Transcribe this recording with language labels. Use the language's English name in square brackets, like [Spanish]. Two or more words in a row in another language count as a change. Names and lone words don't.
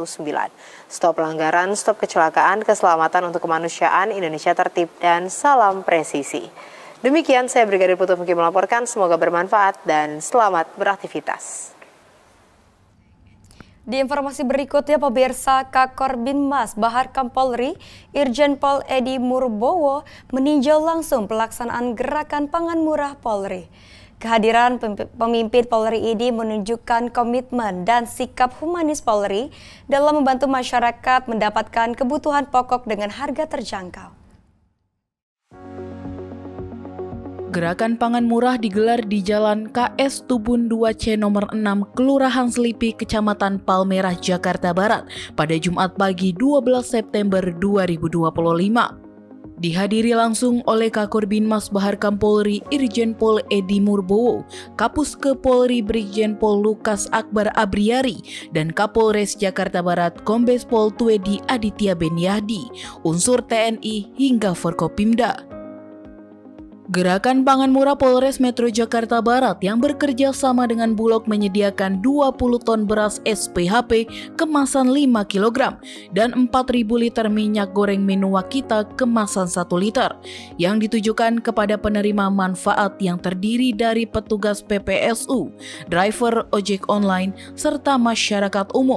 [Indonesian] Stop pelanggaran, stop kecelakaan, keselamatan untuk kemanusiaan, Indonesia tertib, dan salam presisi. Demikian saya Brigadir Putu Fungki melaporkan, semoga bermanfaat dan selamat beraktivitas. Di informasi berikutnya, pemirsa, Kakor Binmas Bahar Kampolri, Irjen Pol Edi Murbowo meninjau langsung pelaksanaan gerakan pangan murah Polri. Kehadiran pemimpin Polri ini menunjukkan komitmen dan sikap humanis Polri dalam membantu masyarakat mendapatkan kebutuhan pokok dengan harga terjangkau. Gerakan pangan murah digelar di Jalan KS Tubun 2C nomor 6, Kelurahan Selipi, Kecamatan Palmerah, Jakarta Barat pada Jumat pagi 12 September 2025. Dihadiri langsung oleh Kakorbinmas Baharkam Polri Irjen Pol Edi Murbowo, Kapuske Polri Brigjen Pol Lukas Akbar Abriari, dan Kapolres Jakarta Barat Kombes Pol Tuedi Aditya Beniahdi, unsur TNI hingga Forkopimda. Gerakan Pangan Murah Polres Metro Jakarta Barat yang bekerja sama dengan Bulog menyediakan 20 ton beras SPHP kemasan 5 kg dan 4.000 liter minyak goreng Minuwakita kemasan 1 liter yang ditujukan kepada penerima manfaat yang terdiri dari petugas PPSU, driver ojek online, serta masyarakat umum.